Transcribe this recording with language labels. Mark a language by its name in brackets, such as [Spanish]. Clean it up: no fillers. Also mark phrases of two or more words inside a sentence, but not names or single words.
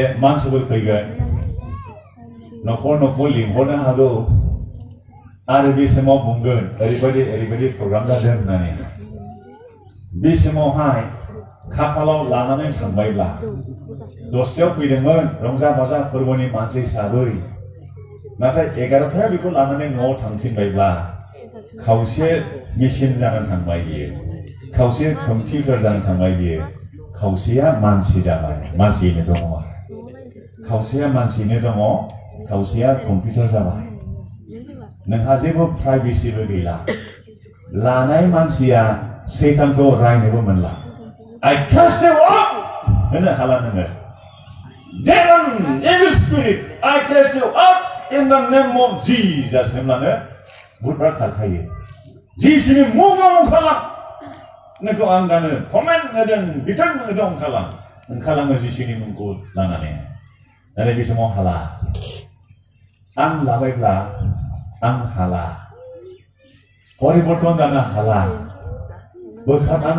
[Bodo] मानसिफोर फैगोन न'खर न'खर लिंहरनो हागौ आरो बे समाव बुंगोन ओरैबायदि प्रग्राम जादों होननानै बे समावहाय खाफालाव लानानै थांबायब्ला 10टायाव फैदोंमोन रंजा बाजा फोरबोनि मानसि हिसाबै नाथाय 11टायाव बेखौ लानानै न'आव थांफिनबायब्ला खावसे मेसिन जानानै थांबाय बियो खावसे कम्पिउटार जानानै थांबाय बियो खावसेया मानसि जाबाय मानसियैनो दङ खावसेया मानसियैनो दङ खावसेया कम्पिउटार जाबाय नोंहा जेबो प्राइभेसिबो गैला लानाय मानसिया सैतानखौ रायनोबो मोनला [English] I cast you out [Bodo] होनो हाला नोङो Demon, [English] evil spirit, I cast you out in the name of Jesus [Bodo] होनब्लानो भुतफ्रा खारखायो जिसुनि मुङाव ओंखारलां नोंखौ आं दानो कमेन्ट होदों बिथोन होदों ओंखारलाङो जिसुनि मुंखौ लानानै नाथाय बे समाव हाला आं लाबायब्ला आं हाला परिबर्तन जानो हाला बोखारनानै